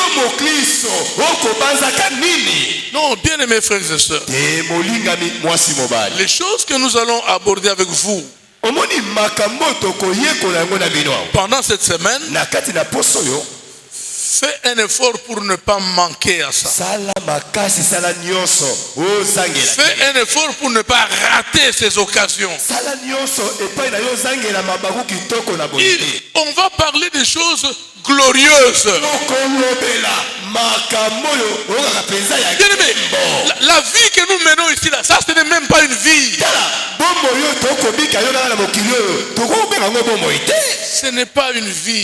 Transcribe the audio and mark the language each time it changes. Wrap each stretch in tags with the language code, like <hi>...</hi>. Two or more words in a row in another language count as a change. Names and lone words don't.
<fr>Non, bien aimés frères et sœurs, les choses que nous allons aborder avec vous pendant cette semaine Fais un effort pour ne pas manquer à ça.</fr> <ln>Sala makasi sala nyonso ozangela.</ln> <fr>Fais un effort pour ne pas rater ces occasions.</fr> <ln>Sala nyonso epai na yo zangela mabaku kitoko na boye.</ln> <fr>On va parler des choses glorieuses. Bien-aimé, la vie que nous menons ici, là, ça ce n'est même pas une vie. Ce n'est pas une vie.</fr>